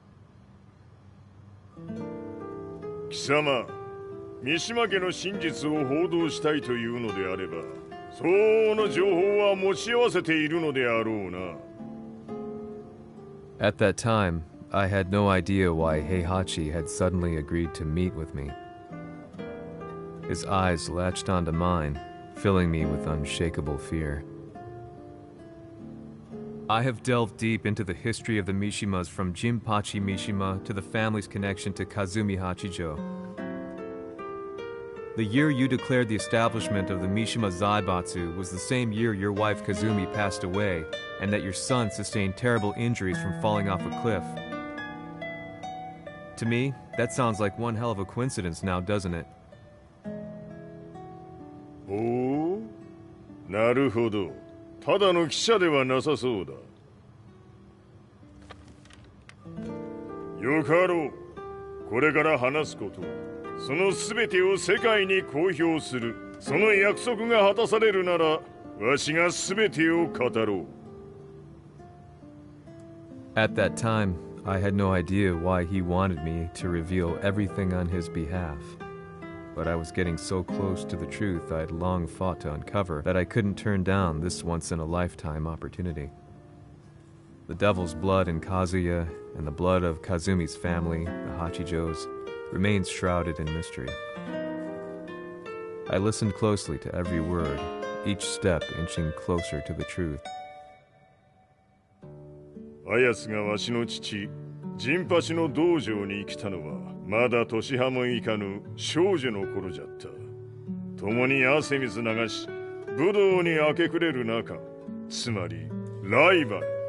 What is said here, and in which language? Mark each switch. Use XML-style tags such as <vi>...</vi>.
<ja>"貴様、三島家の真実を報道したいというのであれば、相応の情報は持ち合わせているのであろうな."</ja> <en>At that time, I had no idea why Heihachi had suddenly agreed to meet with me. His eyes latched onto mine, filling me with unshakable fear. I have delved deep into the history of the Mishimas from Jinpachi Mishima to the family's connection to Kazumi Hachijo. The year you declared the establishment of the Mishima Zaibatsu was the same year your wife Kazumi passed away and that your son sustained terrible injuries from falling off a cliff. To me, that sounds like one hell of a coincidence now, doesn't it?</en> <ja>おお、なるほど。ただの記者ではなさそうだ。よかろう。これから話すこと、その全てを世界に公表する。その約束が果たされるなら、わしが全てを語ろう。</ja> <en>At that time, I had no idea why he wanted me to reveal everything on his behalf. But I was getting so close to the truth I'd long fought to uncover that I couldn't turn down this once-in-a-lifetime opportunity. The devil's blood in Kazuya and the blood of Kazumi's family, the Hachijos, remains shrouded in mystery. I listened closely to every word, each step inching closer to the truth.</en> <ja>あやつがわしの父、ジンパチの道場に来たのは、まだ年端もいかぬ少女の頃じゃった。共に汗水流し、武道に明け暮れる中、つまりライバル。</ja>